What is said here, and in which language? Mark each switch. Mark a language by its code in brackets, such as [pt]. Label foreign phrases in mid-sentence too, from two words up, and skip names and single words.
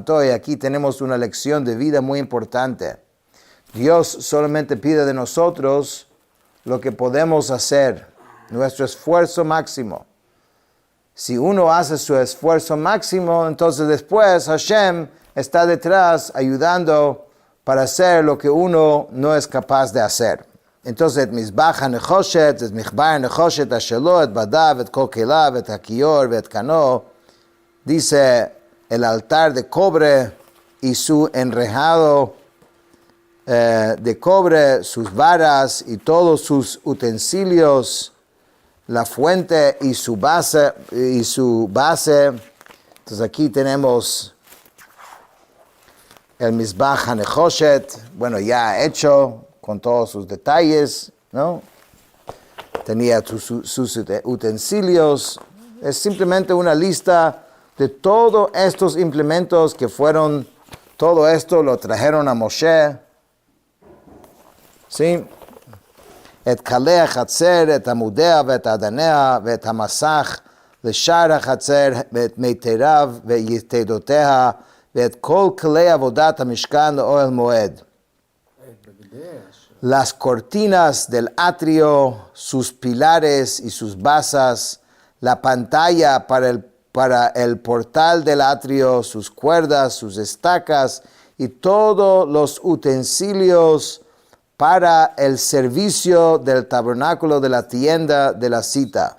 [es] Y aquí tenemos una lección de vida muy importante. Dios solamente pide de nosotros lo que podemos hacer, nuestro esfuerzo máximo. Si uno hace su esfuerzo máximo, entonces después Hashem está detrás ayudando para hacer lo que uno no es capaz de hacer. Entonces, [he] מזבח הנחשת, מזבח הנחשת, אשר לו, את בדיו, את כל כליו, את הכיור, את כנו, [es] dice el altar de cobre y su enrejado de cobre, sus varas y todos sus utensilios, la fuente y su base. Entonces aquí tenemos el [he] מזבח הנחשת, [es] bueno, ya hecho con todos sus detalles, ¿no? Tenía sus utensilios. Es simplemente una lista de todos estos implementos que fueron, todo esto lo trajeron a Moshe. ¿Sí? [he] את קלעי החצר, את עמדיה, ואת אדניה, ואת המסך, לשער החצר, ואת מיתריו, ויתדותיה, ואת כל כלי עבודת המשכן לאוהל מועד. [es] Las cortinas del atrio, sus pilares y sus basas, la pantalla para el portal del atrio, sus cuerdas, sus estacas y todos los utensilios para el servicio del tabernáculo de la tienda de la cita.